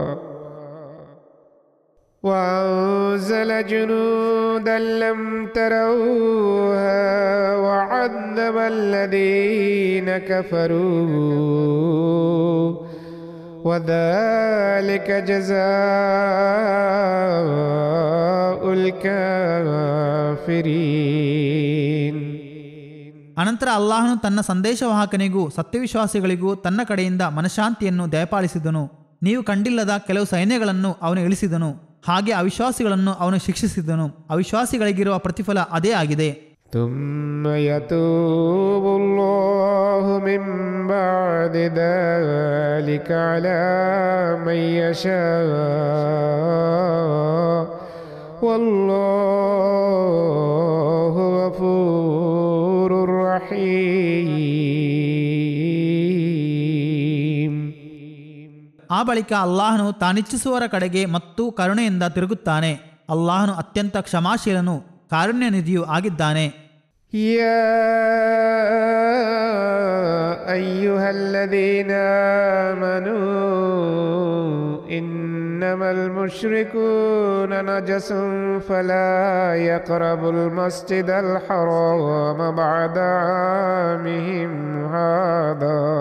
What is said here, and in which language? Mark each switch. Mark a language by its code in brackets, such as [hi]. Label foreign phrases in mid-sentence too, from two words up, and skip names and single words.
[ar] وعذب الذين كفروا وذلك جزاء الكافرين. [kn] ಅನಂತರ ಅಲ್ಲಾಹನು ತನ್ನ ಸಂದೇಶವಾಹಕನಿಗೂ ಸತ್ಯವಿಶ್ವಾಸಿಗಳಿಗೂ ತನ್ನ ಕಡೆಯಿಂದ ಮನಃಶಾಂತಿಯನ್ನು ದಯಪಾಲಿಸಿದನು. ನೀವು ಕಂಡಿಲ್ಲದ ಕೆಲವು ಸೈನ್ಯಗಳನ್ನು ಅವನು ಇಳಿಸಿದನು. ಹಾಗೆ ಅವಿಶ್ವಾಸಿಗಳನ್ನು ಅವನು ಶಿಕ್ಷಿಸಿದನು. ಅವಿಶ್ವಾಸಿಗಳಿಗಿರುವ ಪ್ರತಿಫಲ ಅದೇ ಆಗಿದೆ. [ar] ثم يتوب الله من بعد ذلك على من يشاء والله غفور رحيم. [kn] ಆ ಬಳಿಕ ಅಲ್ಲಾಹನು ತಾನಿಚ್ಛಿಸುವವರ ಕಡೆಗೆ ಮತ್ತು ಕರುಣೆಯಿಂದ ತಿರುಗುತ್ತಾನೆ. ಅಲ್ಲಾಹನು ಅತ್ಯಂತ ಕ್ಷಮಾಶೀಲನು, ಕಾರುಣ್ಯ ನಿಧಿಯೂ ಆಗಿದ್ದಾನೆ. [ar] يا أيها الذين آمنوا إنما المشركون نجس فلا يقربوا المسجد الحرام بعد عامهم هذا